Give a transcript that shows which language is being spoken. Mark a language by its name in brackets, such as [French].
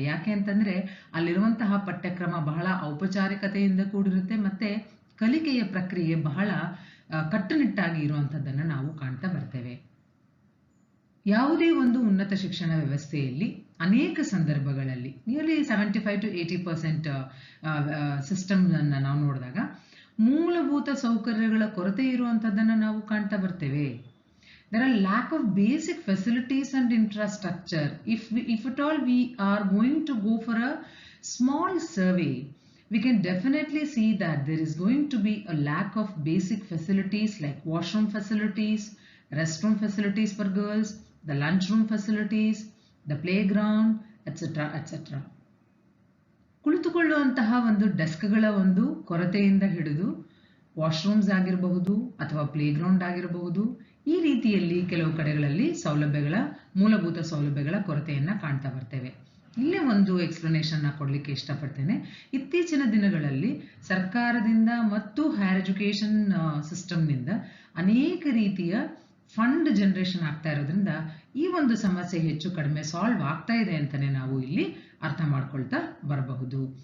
[Kannada] ಯಾಕೆ ಅಂತಂದ್ರೆ ಅಲ್ಲಿರುವಂತಹ ಪಠ್ಯಕ್ರಮ ಬಹಳ ಔಪಚಾರಿಕತೆಯಿಂದ ಕೂಡಿರುತ್ತೆ, ಮತ್ತೆ ಕಲಿಕೆಯ ಪ್ರಕ್ರಿಯೆ ಬಹಳ ಕಟ್ಟುನಿಟ್ಟಾಗಿ ಇರುವಂತದ್ದನ್ನು ನಾವು ಕಾಣ್ತಾ ಬರ್ತೇವೆ. ಯಾವುದೇ ಒಂದು ಉನ್ನತ ಶಿಕ್ಷಣ ವ್ಯವಸ್ಥೆಯಲ್ಲಿ ಅನೇಕ ಸಂದರ್ಭಗಳಲ್ಲಿ ನಿಯರ್ಲಿ 75 to 80% ಸಿಸ್ಟಮ್ ಅನ್ನು ನಾವು ನೋಡಿದಾಗ ಮೂಲಭೂತ ಸೌಕರ್ಯಗಳ ಕೊರತೆ ಇರುವಂಥದ್ದನ್ನು ನಾವು ಕಾಣ್ತಾ ಬರ್ತೇವೆ. [English] There are lack of basic facilities and infrastructure. If at all we are going to go for a small survey, we can definitely see that there is going to be a lack of basic facilities like washroom facilities, restroom facilities for girls, the lunchroom facilities, the playground, etc. etc. [Kannada] ಕುಳಿತುಕೊಳ್ಳುವಂತಹ ಒಂದು ಡೆಸ್ಕ್ಗಳ ಒಂದು ಕೊರತೆಯಿಂದ ಹಿಡಿದು washrooms ಆಗಿರಬಹುದು ಅಥವಾ playground ಆಗಿರಬಹುದು, ಈ ರೀತಿಯಲ್ಲಿ ಕೆಲವು ಕಡೆಗಳಲ್ಲಿ ಮೂಲಭೂತ ಸೌಲಭ್ಯಗಳ ಕೊರತೆಯನ್ನು ಕಾಣ್ತಾ ಬರ್ತೇವೆ. ಇಲ್ಲೇ ಒಂದು ಎಕ್ಸ್ಪ್ಲನೇಷನ್ ಕೊಡಲಿಕ್ಕೆ ಇಷ್ಟಪಡ್ತೇನೆ. ಇತ್ತೀಚಿನ ದಿನಗಳಲ್ಲಿ ಸರ್ಕಾರದಿಂದ ಮತ್ತು ಹೈಯರ್ ಎಜುಕೇಷನ್ ಸಿಸ್ಟಮ್ನಿಂದ ಅನೇಕ ರೀತಿಯ ಫಂಡ್ ಜನರೇಷನ್ ಆಗ್ತಾ ಇರೋದ್ರಿಂದ ಈ ಒಂದು ಸಮಸ್ಯೆ ಹೆಚ್ಚು ಕಡಿಮೆ ಸಾಲ್ವ್ ಆಗ್ತಾ ಇದೆ ಅಂತಲೇ ನಾವು ಇಲ್ಲಿ ಅರ್ಥ ಮಾಡ್ಕೊಳ್ತಾ ಬರಬಹುದು.